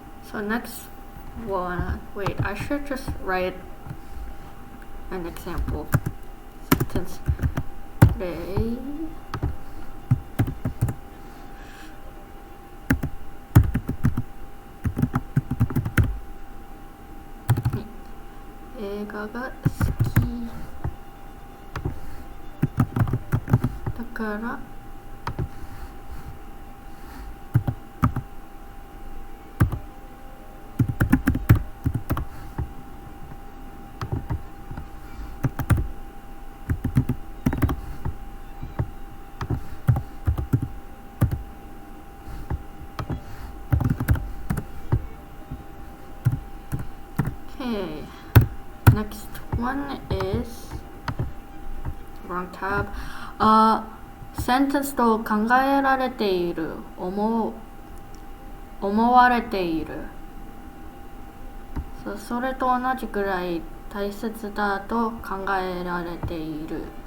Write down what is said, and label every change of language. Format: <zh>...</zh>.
<en>So next one, wait, I should just write an example sentence.</en> <ja>Today,映画が好きだから</ja> <en>Okay, next one is wrong tab.</en> <ja>Sentence と考えられている、思われている。それと同じくらい大切だと考えられている。</ja>